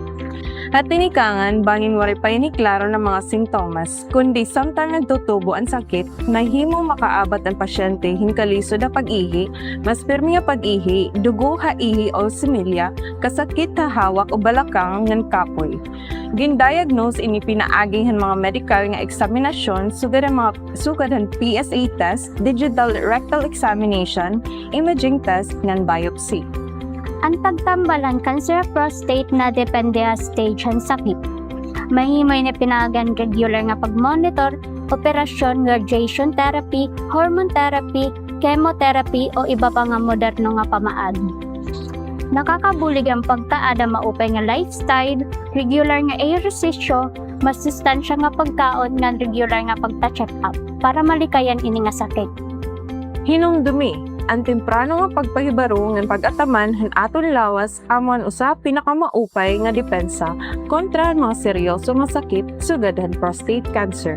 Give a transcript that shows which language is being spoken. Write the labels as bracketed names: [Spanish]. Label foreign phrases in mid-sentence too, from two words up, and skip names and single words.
[Waray] At tinikangan, bangin wari pa ni klaro ng mga simptomas, kundi samtang nagtutubo ang sakit, mahimo makaabat ang pasyente hinkaliso da pag-ihi, mas pirmi nga pag-ihi, dugo ha ihi o similya, kasakit ha hawak o balakang ngan kapoy. Gindiagnose ini pinaaging han mga medical nga eksaminasyon sugad ang [English] PSA test, digital rectal examination, imaging test [Waray] ngan biopsy. Ang pagtambalan [English] cancer of prostate [Waray] na depende sa stage ng sakit. Mahimoy na pinagan regular nga pag-monitor, operasyon, [English] radiation therapy, hormone therapy, [Waray] chemotherapy o iba pa nga moderno nga pamaagi. Nakakabulig ang pagkaada maupay nga lifestyle, regular nga ehersisyo, masustansya nga pagkaon nga regular nga pagta-check up para malikayan ini nga sakit. Hinumdumi, ang temprano nga pagpahibaro ng pag-ataman han aton lawas amon usa pinakamaupay nga depensa kontra ang mga seryoso nga sakit sugad han [English] prostate cancer.